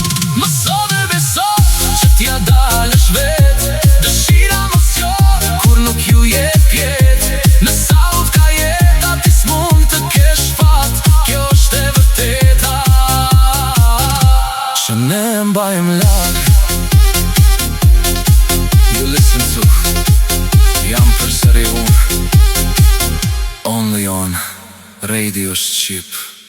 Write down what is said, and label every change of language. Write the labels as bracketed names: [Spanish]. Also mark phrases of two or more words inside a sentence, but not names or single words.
[Albanian] Mëso dhe beso që t'ja dalësh vet. Dëshira mos zgjon kur nuk ju jep jet. Në saut ka jeta ti s'mund të kesh fat. Kjo është e vërteta që ne mbajmë lart. [English] You listen to Jam përsëri unë, only on Radio Shqip.